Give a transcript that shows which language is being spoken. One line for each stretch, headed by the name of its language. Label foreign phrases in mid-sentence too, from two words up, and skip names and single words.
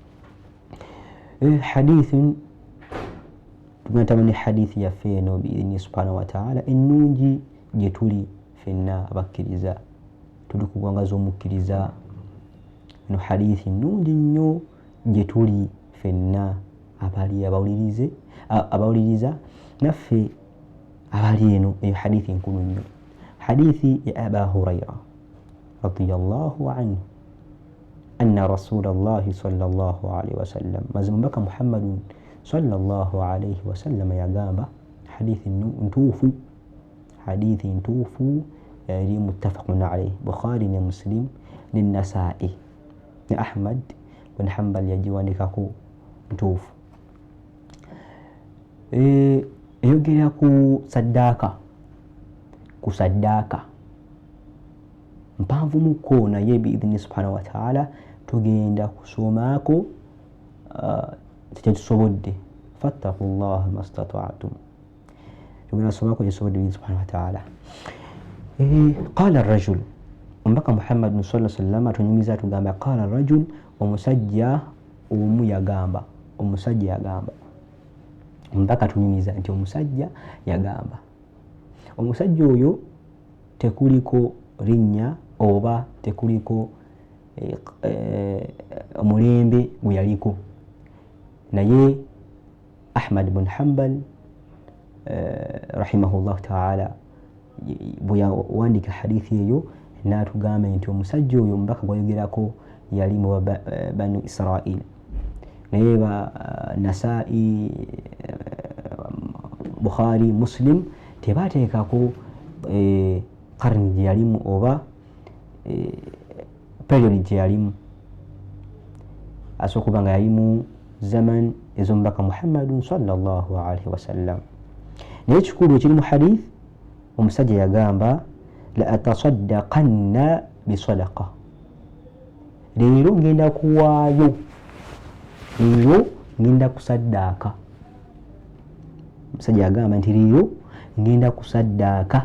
Ganda: Hadithi tunatamani hadithi yaffe eno
Arabic: بإذنه سبحانه وتعالى
Ganda: ennungi gye tuli ffenna abakkiriza, tuli ku ggwanga z'omukkiriza. Eno hadithi nnungi nnyo gye tuli ffenna abawuliriza naffe abali eno. Eyo hadithi nkulu nnyo, hadithi ya Aba Hurayra
Arabic: رضي الله عنه أن رسول الله صلى الله عليه وسلم,
Ganda: mazima mbaka Muhammadun
Arabic: صلى الله عليه وسلم
Ganda: yagamba hadithi ntuufu eri
Arabic: متفق عليه,
Ganda: Bukhari ne Muslim ne Nasa'i ne Ahmad bin Hanbal yagiwandikako ntuufu. Eyogera ku saddaaka mpanvu muko, naye
Arabic: بإذنه سبحانه وتعالى
Ganda: tugenda kusomaako kyetusobodde.
Arabic: فاتقوا الله ما استطعتم,
Ganda: tugenda kusomaako kyetusobodde
Arabic: بإذنه سبحانه وتعالى. قال الرجل,
Ganda: omubaka Muhammad
Arabic: صلى الله عليه وسلم
Ganda: atunyumiza tugamba
Arabic: قال الرجل,
Ganda: omusajja omu yagamba. Omubaka atunyumiza nti omusajja yagamba. Omusajja oyo tekuliko linnya oba tekuliko omulembe gwe yaliko. Naye Ahmad bin Hanbal
Arabic: رحمه الله تعالى
Ganda: bwe yawandika hadithi eyo n'atugamba nti omusajja oyo omubaka gwayogerako yali mu banu Israel. Naye Nasai, Bukhari, Muslim tebateekako karni gye yalimu oba period gye yalimu. Asooka okuba nga yalimu zaman ez'omubaka Muhammadun
Arabic: صلى الله عليه وسلم.
Ganda: Naye ekikulu ekiri mu hadith, omusajja yagamba
Arabic: لأتصدقن بصدقة,
Ganda: leero ngenda kuwaayo, leero ngenda kusaddaaka. Omusajja yagamba nti leero ngenda kusaddaaka.